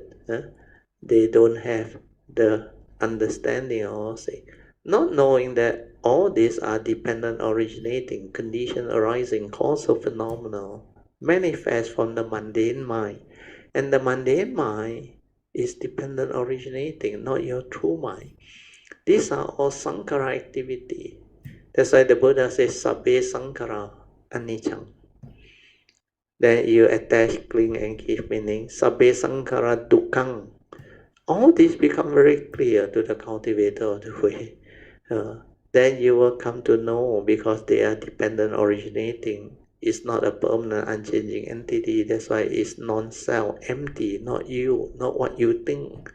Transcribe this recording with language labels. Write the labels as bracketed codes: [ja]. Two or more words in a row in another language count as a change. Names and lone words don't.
[en] They don't have the understanding also, not knowing that all these are dependent originating, condition arising, causal phenomena, manifest from the mundane mind. And the mundane mind is dependent originating, not your true mind. These are all sankhara activity. That's why the Buddha says, [pi] Sabbe sankhara anicca. [en] Then you attach, cling, and give meaning. [pi] Sabbe sankhara dukkhaṃ. [en] All this become very clear to the cultivator of the way. Then you will come to know, because they are dependent originating. It's not a permanent, unchanging entity. That's why it's non-self, empty, not you, not what you think.